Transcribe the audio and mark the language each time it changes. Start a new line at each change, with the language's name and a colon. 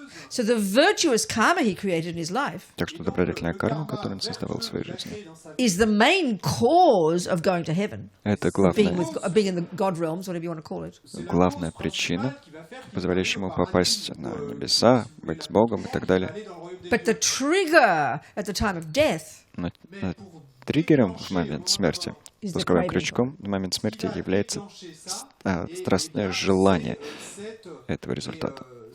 English: So the virtuous karma he created in his life
Russian: Так что добродетельная карма, которую он создавал в своей жизни,
English: is the main cause of going to heaven.
Russian: это
English: Being in the God realms, whatever you want to call it.
Russian: главная причина, позволяющая ему попасть на небеса, быть с Богом и так далее.
English: But the trigger at the time of death
Russian: Но триггером в момент смерти, спусковым крючком в момент смерти является страстное желание этого результата.